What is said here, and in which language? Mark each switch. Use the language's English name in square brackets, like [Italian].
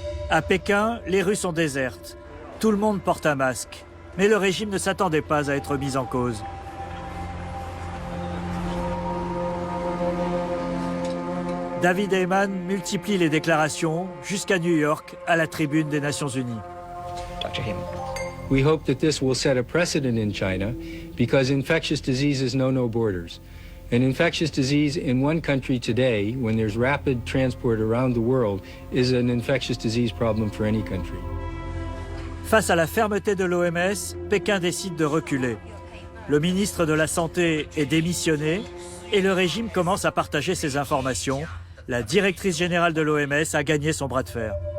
[French] À Pékin, les rues sont désertes. Tout le monde porte un masque. Mais le régime ne s'attendait pas à être mis en cause. David Heymann multiplie les déclarations jusqu'à New York, à la tribune des Nations Unies. [English] We hope that this will set a precedent in China because infectious diseases know no borders. An infectious disease in one country today, when there's rapid transport around the world, is an infectious disease problem for any country. [French] Face à la fermeté de l'OMS, Pékin décide de reculer. Le ministre de la Santé est démissionné et le régime commence à partager ses informations. La directrice générale de l'OMS a gagné son bras de fer.